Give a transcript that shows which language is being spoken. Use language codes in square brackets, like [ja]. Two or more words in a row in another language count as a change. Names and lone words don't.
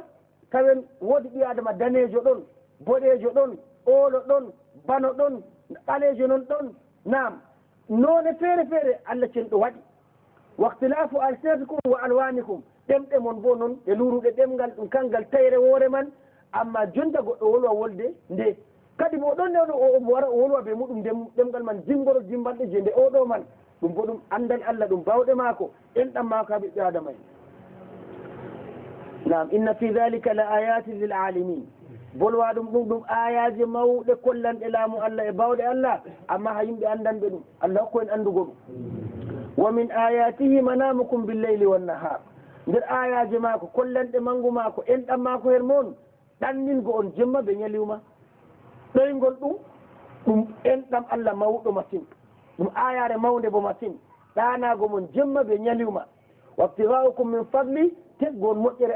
[ff] tawen woodi ɓi adama danejo ɗon boɗejo ɗon oolo ɗon bano ɗon ɓalejo non ɗon nam none feere feere Allah cenɗo waɗi [ar] واختلاف ألسنتكم وألوانكم [ff] ɗemɗe mon bo noon e luruɗe ɗemgal ɗum kangal tayre woore man amma jonta goɗɗo wolwa wolde nde kadi mo ɗon nde o wara o wolwa ɓe muɗum ɗemgal man jingorol jimbalɗe je nde oɗo man ɗum bo ɗum andal Allah ɗum bawɗe maako enɗam maako ha ɓiɓɓe adama en nam [ar] إن في ذلك لآيات للعالمين [ff] bolwa ɗum ayaji mawɗe kollanɗe laamu Allah e bawɗe Allah amma ha yimɓe andanɓe ɗum Allah hokko en andugo ɗum [ar] ومن آياته منامكم بالليل والنهار [ff] nder ayaji maako kollanɗe mangu maako enɗam maako her moon ɗanningo on jemma ɓe ñaliwma ɗoygol ɗum enɗam Allah mawɗo masine ɗum ayare mawde bo masine ɗanago mon jemma ɓe ñaliwma [ar] وابتغاؤكم من فضل [ff] teggon moƴƴere